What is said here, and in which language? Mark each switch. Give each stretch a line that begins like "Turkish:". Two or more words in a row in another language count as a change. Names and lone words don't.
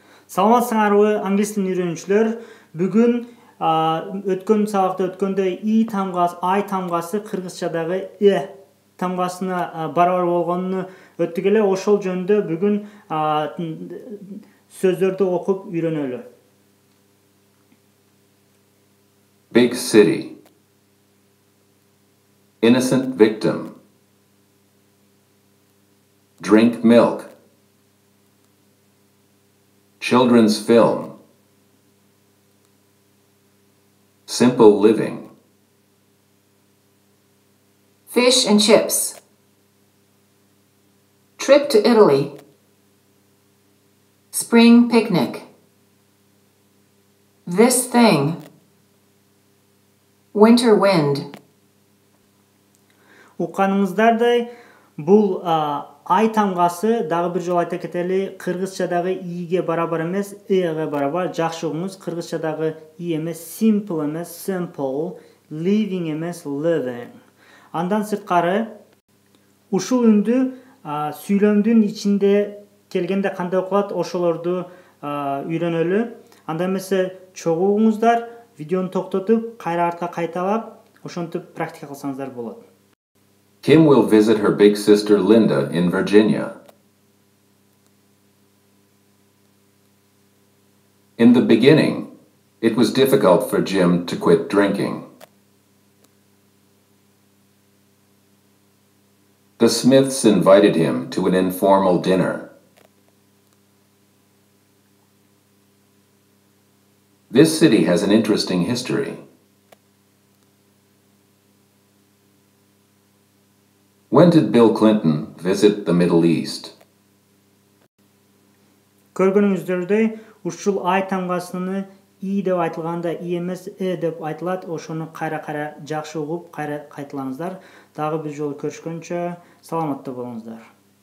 Kyrgyz: Саламатсыңарбы англис тилин үйрөнүүчүлөр? Бүгүн өткөн сабакта өткөндө и тамгасы, ай тамгасы кыргызчадагы тамгасына барабар болгонун өттүк эле. Ошол жөнүндө бүгүн сөздөрдү окуп үйрөнөлү.
English: Big city. Innocent victim. Drink milk. Children's film. Simple living. Fish and chips. Trip to Italy. Spring picnic. This thing. Winter wind.
Kyrgyz: Укканыңыздардай, бул ай тамгасы, дагы бир жолу айта кетели, кыргызчадагы иге барабар эмес, эге барабар. Жакшы угуңуз, кыргызчадагы и эмес, simple эмес, simple, living эмес, living. Андан сырткары, ушул үндү сүйлөмдүн ичинде келгенде кандай окулат, ошолорду үйрөнөлү. Анда эмесе чогуу угуңуздар, видеону токтотуп, кайра артка кайталап, ошентип практика кылсаңыздар болот.
English: Kim will visit her big sister Linda in Virginia. In the beginning, it was difficult for Jim to quit drinking. The Smiths invited him to an informal dinner. This city has an interesting history. When did Bill Clinton visit the Middle East?
Kyrgyz: Көргөнүңүздөрдөй, ушул ай тамгасыны и деп айтылганда и эмес деп айтылат. Ошону кайра жакшы угуп, кайра кайталаңыздар. Дагы бир жолу көрүшкөнчө саламатта болуңуздар.